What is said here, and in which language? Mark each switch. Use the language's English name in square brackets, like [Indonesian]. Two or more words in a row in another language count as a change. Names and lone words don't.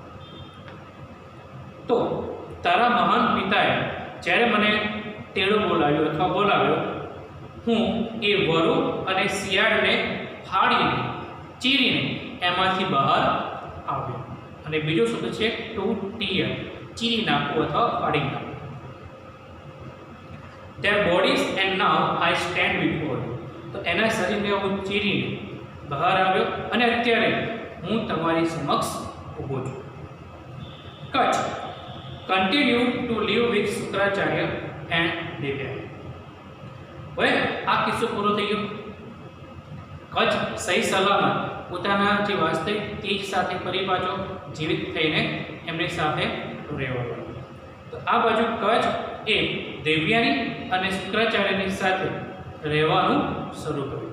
[Gujarati] તો તારા મહાન પિતાએ જ્યારે મને તેડું બોલાવ્યો અથવા બોલાવ્યો, હું એ વરુ અને શિયાળને ફાડીને ચીરીને એમાંથી બહાર આવ્યો. અને બીજો શબ્દ છે [English] to tear, [Gujarati] ચીરી નાખવું અથવા ફાડી નાખવું. [English] their bodies and now I stand before you. [Gujarati] તો એના શરીરને હું ચીરીને બહાર આવ્યો અને અત્યારે હું તમારી સમક્ષ ઊભો છું. [English] કચ્છ continued to live with શુક્રાચાર્ય and દેવ્યાની. [Gujarati] હવે આ કિસ્સો પૂરો થઈ ગયો. કચ્છ સહી સલામત પોતાના જે વાસ્તવિક તેજ સાથે ફરી પાછો જીવિત થઈને એમની સાથે રહેવા લાગ્યો. તો આ બાજુ કચ્છ એ દેવ્યાની અને શુક્રાચાર્યની સાથે રહેવાનું શરૂ કર્યું.